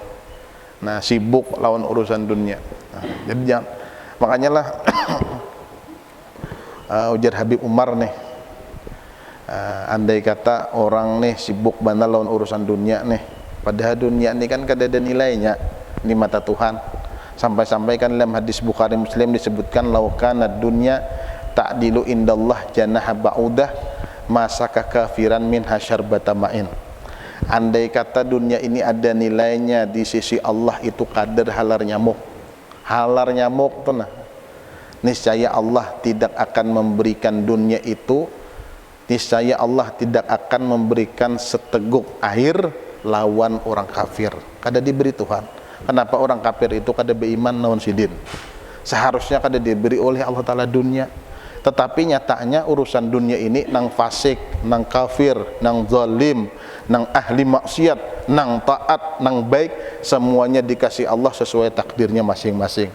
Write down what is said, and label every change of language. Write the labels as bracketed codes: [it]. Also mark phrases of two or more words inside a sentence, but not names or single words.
[id] Nah, sibuk lawan urusan dunia. Nah, jadi jangan, makanya lah ujar Habib Umar nih, andai kata orang nih sibuk banget lawan urusan dunia nih, padahal dunia ini kan kada ada nilainya di mata Tuhan. Sampai-sampai kan dalam hadis Bukhari Muslim disebutkan, [ar] لو كانت الدنيا تعدل عند الله جناح بعوضة ما سقى كافرا منها شربة ماء. [id] Andai kata dunia ini ada nilainya di sisi Allah itu kadar halar nyamuk tuh nah, niscaya Allah tidak akan memberikan dunia itu, niscaya Allah tidak akan memberikan seteguk air lawan orang kafir, kada diberi Tuhan. Kenapa orang kafir itu kada beriman lawan sidin? Seharusnya kada diberi oleh Allah Ta'ala dunia, tetapi nyatanya urusan dunia ini nang fasik, nang kafir, nang zalim, nang ahli maksiat, nang taat, nang baik, semuanya dikasih Allah sesuai takdirnya masing-masing.